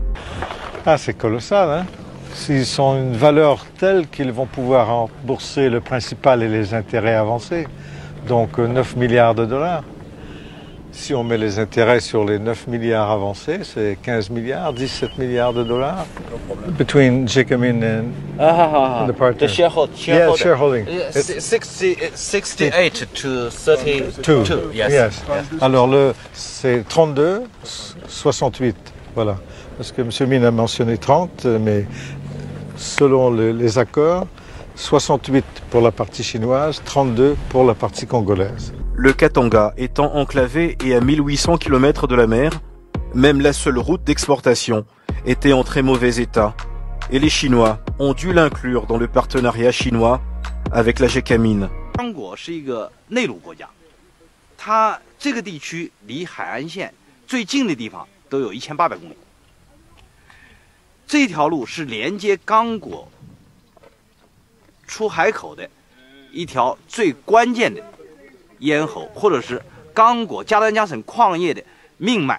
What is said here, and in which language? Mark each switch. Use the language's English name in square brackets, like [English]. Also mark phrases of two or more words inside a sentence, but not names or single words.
[French] Ah, c'est colossal, hein? S'ils ont une valeur telle qu'ils vont pouvoir rembourser le principal et les intérêts avancés, donc 9 milliards de dollars. Si on met les intérêts sur les 9 milliards avancés, c'est 15 milliards, 17 milliards de dollars. [English] Between Gécamines and the partner. The shareholding. Yeah, shareholding. 68 to 32. Yes. [French] Alors c'est 32, 68. Voilà. Parce que M. Mine a mentionné 30, mais selon les accords, 68 pour la partie chinoise, 32 pour la partie congolaise. Le Katanga étant enclavé et à 1800 km de la mer, même la seule route d'exportation était en très mauvais état et les Chinois ont dû l'inclure dans le partenariat chinois avec la Gécamine. [Chinese] 刚果是一个内陆国家，它这个地区离海岸线最近的地方都有1800公里。这条路是连接刚果出海口的一条最关键的咽喉，或者是刚果加丹加省矿业的命脉。